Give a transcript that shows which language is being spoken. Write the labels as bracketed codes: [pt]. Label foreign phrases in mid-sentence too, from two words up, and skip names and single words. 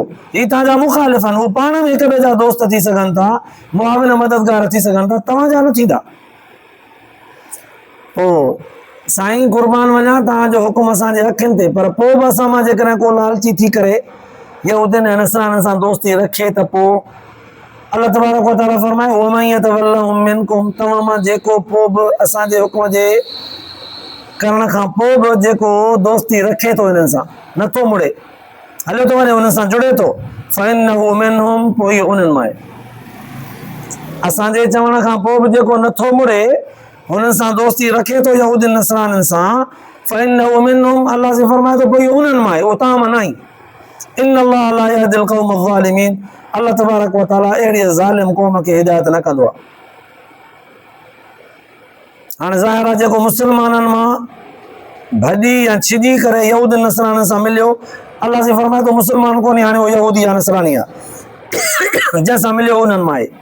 [sd] हीअ तव्हांजा मुखालिफ़ आहिनि, उहे पाण में हिक ॿिए जा दोस्त थी सघनि था, मुआविन मददगार थी सघनि था, तव्हांजा न थींदा। पोइ साईं क़ुर्बान वञा तव्हांजो हुकुम असांजे अखियुनि ते, पर पोइ बि असां मां जेकॾहिं को लालची थी करे यहूदियुनि ऐं नसराननि सां दोस्ती रखे त पोइ अल्लाह [ar] تبارك وتعالى [sd] फरमाए, [ar] ومن يتولهم منكم, [sd] तव्हां मां जेको पोइ बि असांजे हुकुम जे करण खां पोइ बि जेको दोस्ती रखे थो हिननि सां, नथो मुड़े, हलियो थो वञे हुन सां जुड़े थो, [ar] فإنه منهم, [sd] पोइ इहो उन्हनि मां आहे। असांजे चवण खां पोइ बि जेको नथो मुड़े हुननि सां दोस्ती रखे थो यहूदियुनि नसराननि सां [ar] فإنه منهم, [sd] अल्लाह से फरमाए थो भई उन्हनि मां आहे, उहो तव्हां मां न आहे। [ar] إن الله لا يهدي القوم الظالمين, [sd] अल्लाह [ar] تبارك وتعالى [sd] अहिड़ी ज़ालिम क़ौम खे हिदायत न कंदो आहे। हाणे ज़ाहिर आहे जेको मुस्लमाननि मां भॼी या छिॼी करे यहूदियुनि नसराननि सां मिलियो, अल्लाह से फरमाए थो मुस्लमान कोन्हे, हाणे उहो यहूदी या नसरानी आहे जंहिंसां मिलियो उन्हनि मां आहे।